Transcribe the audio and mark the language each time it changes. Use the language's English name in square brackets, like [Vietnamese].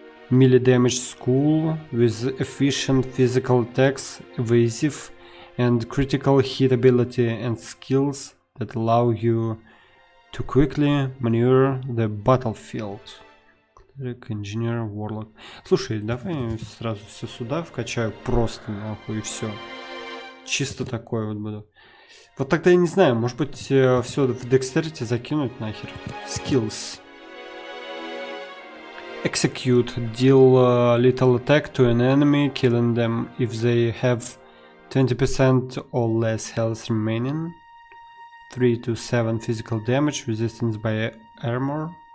[English] Melee damage school with efficient physical attacks, evasive and critical hit ability and skills that allow you to quickly maneuver the battlefield. Cleric, Engineer, Warlock. [Russian] Слушай, давай сразу все сюда вкачаю просто нахуй и все. Чисто такое вот буду. Вот тогда я не знаю, может быть все в Dexterity закинуть нахер. [English] Skills. Execute. Deal lethal attack to an enemy, killing them if they have 20% or less health remaining. 3 to 7 physical damage, resistance by armor.